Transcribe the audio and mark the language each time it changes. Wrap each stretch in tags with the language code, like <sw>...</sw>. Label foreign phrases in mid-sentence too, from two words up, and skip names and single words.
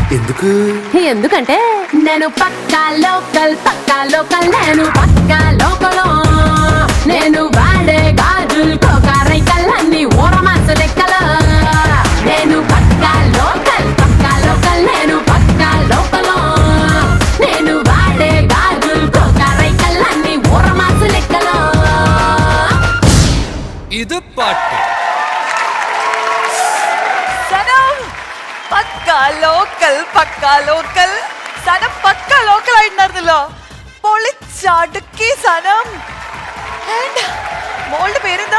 <te>ఎందుకంటే నేను పక్కా లోకల్ నేను పక్కా లోకల్ నేను వాడే గాజులు కోకారైకల్ అన్ని ఊరమాసు లెక్కలు నేను పక్కా లోకల్ నేను పక్కా లోకల్ నేను వాడే గాజులు కోకారైకల్ అన్ని ఊరమాసు లెక్కలు</te> <ml>ഇത് പാട്ട് സനം പക്കാ ലോക്കൽ സനം പക്കാ ലോക്കൽ ആയിട്ടുണ്ടായിരുന്നല്ലോ. പൊളിച്ചടുക്കി സനം. And മോളുടെ പേരെന്താ?</ml>